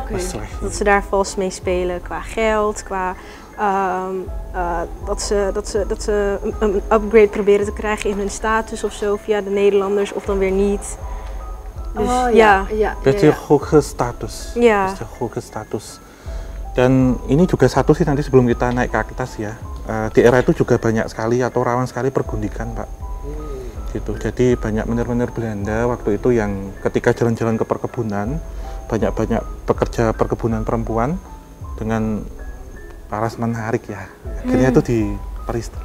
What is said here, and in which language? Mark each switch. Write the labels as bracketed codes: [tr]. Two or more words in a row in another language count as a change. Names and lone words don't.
[nl] slecht. Dat ze daar vast mee spelen qua geld, qua dat ze een upgrade proberen te krijgen in hun status of zo via de Nederlanders of dan weer niet. Dus, Beetje hoge status. Ja. Beetje hoge status. [id] Dan ini juga satu sih, nanti sebelum kita naik ke atas ya, di era itu juga banyak sekali atau rawan sekali pergundikan Pak. Gitu. Jadi banyak menir-menir Belanda waktu itu yang ketika jalan-jalan ke perkebunan, banyak pekerja perkebunan perempuan dengan paras menarik ya, akhirnya itu diperistri.